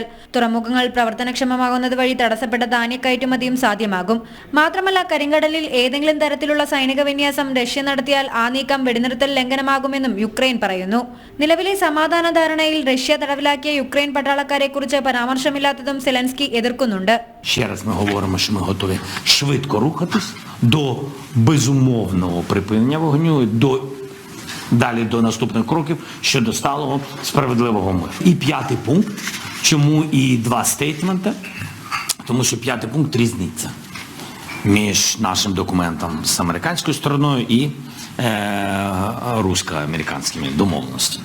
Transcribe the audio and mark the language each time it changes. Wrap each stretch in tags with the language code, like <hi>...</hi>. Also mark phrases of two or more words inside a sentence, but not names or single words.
<ml>തുറമുഖങ്ങൾ പ്രവർത്തനക്ഷമമാകുന്നത് വഴി തടസ്സപ്പെട്ട ധാന്യ കയറ്റുമതിയും സാധ്യമാകും. മാത്രമല്ല, കരിങ്കടലിൽ ഏതെങ്കിലും തരത്തിലുള്ള സൈനിക വിന്യാസം റഷ്യ നടത്തിയാൽ ആ നീക്കം വെടിനിർത്തൽ ലംഘനമാകുമെന്നും യുക്രൈൻ പറയുന്നു. നിലവിലെ സമാധാന ധാരണയിൽ റഷ്യ തടവിലാക്കിയ യുക്രൈൻ പട്ടാളക്കാരെ കുറിച്ച് പരാമർശമില്ലാത്തതും സെലൻസ്കി എതിർക്കുന്നുണ്ട്.</ml> <uk>Ще раз ми говоримо, що ми готові швидко рухатись до безумовного припинення вогню, далі до наступних кроків щодо сталого справедливого миру. І п'ятий пункт, чому і два стейтменти? Тому що п'ятий пункт різниця між нашим документом з американською стороною і русско-американськими домовленостями.</uk>